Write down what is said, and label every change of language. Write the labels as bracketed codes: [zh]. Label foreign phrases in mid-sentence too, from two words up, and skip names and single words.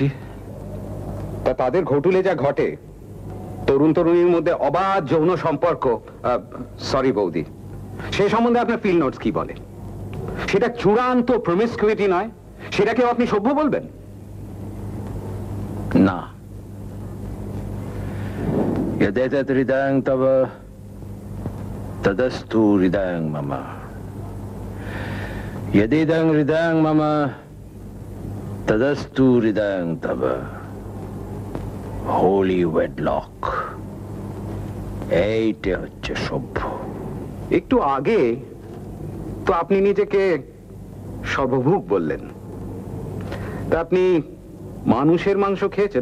[bn] তা তাদের ঘটুলে যা ঘটে, তরুণ তরুণীর মধ্যে অবাধ যৌন সম্পর্ক, সরি বৌদি, সেই সম্বন্ধে আপনার [en] field notes [bn] কি বলে? সেটা চূড়ান্ত প্রমিসকিউইটি নয়? সেটাকে আপনি সভ্য বলবেন? না। [sa] यदेतत् हृदयं तव तदस्तु हृदयं मम, यदिदं हृदयं मम तदस्तु हृदयं तव। [en] holy wedlock, [bn] এইটা হচ্ছে সভ্য। একটু আগে তো আপনি নিজেকে সর্বভুক বললেন, তা আপনি মানুষের মাংস খেয়েছেন?